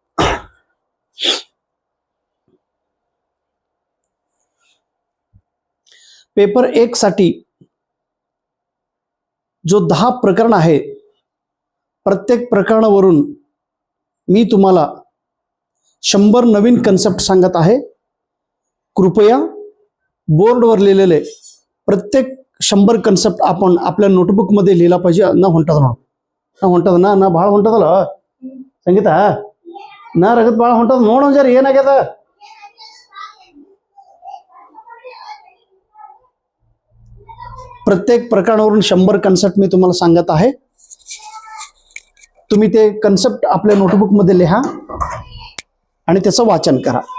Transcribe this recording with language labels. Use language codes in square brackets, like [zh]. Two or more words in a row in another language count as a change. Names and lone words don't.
[mr] पेपर 1 साठी जो 10 प्रकरण आहे, प्रत्येक प्रकरणावरून मी तुम्हाला 100 नवीन कन्सेप्ट सांगत आहे. कृपया बोर्डवर लिहिलेले प्रत्येक 100 कन्सेप्ट आपण आपल्या नोटबुक मध्ये लिहिला पाहिजे. [kn] ना भाಳ ಹೊಂಟದಲ್ಲ ಸಂಗೀತ ನಾ ರಗತ್ ಭಾಳ ಹೊಂಟದ ನೋಡು ಜರ ಏನಾಗ್ಯದ. [mr] प्रत्येक प्रकरणावरून 100 कन्सेप्ट मी तुम्हाला सांगत आहे. तुम्ही ते कन्सेप्ट आपल्या नोटबुक मध्ये लिहा आणि त्याचं वाचन करा.